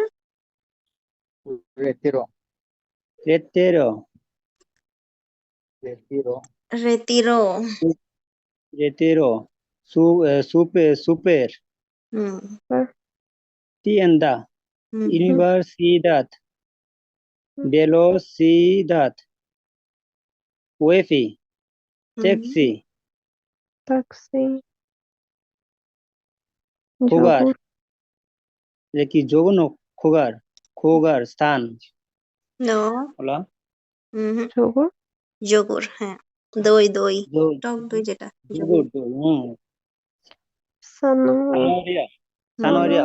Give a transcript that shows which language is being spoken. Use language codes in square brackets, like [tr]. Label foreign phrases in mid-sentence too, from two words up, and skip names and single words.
[es] retiro, রেতেরো, retiro, রেতিরো, retiro, súper, হুম, tienda, হুম, হুম, universidad, velocidad, wifi, হুম, taxi, taxi, jugar, yogurt, [bn] এটা কি যোগ না খোগার, খোগার স্থান, নো, বলা হুম, [es] yogurt, [bn] যোগর, হ্যাঁ, দই দই, যোগ- টক দই যেটা, যোগর, যোগর। [es] zanahoria, zanahoria,